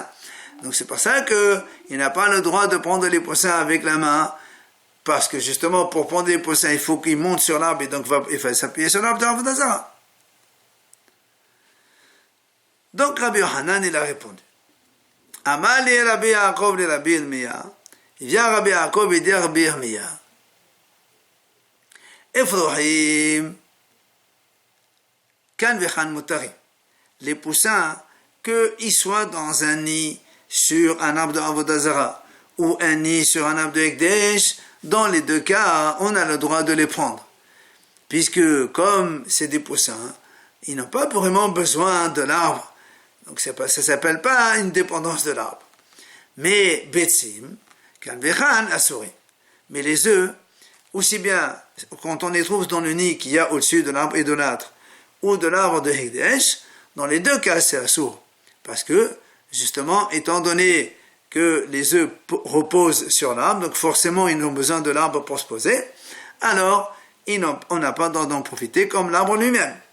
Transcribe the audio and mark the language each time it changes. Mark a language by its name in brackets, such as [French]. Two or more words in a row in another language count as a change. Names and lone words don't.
[French] Donc c'est pour ça que il n'a pas le droit de prendre les poussins avec la main, parce que justement pour prendre les poussins il faut qu'il monte sur l'arbre et donc il va s'appuyer sur l'arbre de D'Azara. Donc Rabbi Yohanan il a répondu. [Aramaic] Amali Rabbi Yaakov le Rabbi Yirmiya. [French] Il vient Rabbi Yaakov et dit à Rabbi Yirmiya, [Hebrew] Efrohim kan vechan mutarim. [French] Les poussins, qu'ils soient dans un nid sur un arbre de Avodazara ou un nid sur un arbre de Hekdesh, dans les deux cas, on a le droit de les prendre. Puisque, comme c'est des poussins, ils n'ont pas vraiment besoin de l'arbre. Donc ça ne s'appelle pas une dépendance de l'arbre. Mais Betsim, [Hebrew] kan vechan asuri. [French] Mais les œufs, aussi bien quand on les trouve dans le nid qu'il y a au-dessus de l'arbre idolâtre ou de l'arbre de Hekdesh, dans les deux cas c'est assourd. Parce que, justement, étant donné que les œufs reposent sur l'arbre, donc forcément ils ont besoin de l'arbre pour se poser, alors on n'a pas d'en profiter comme l'arbre lui-même.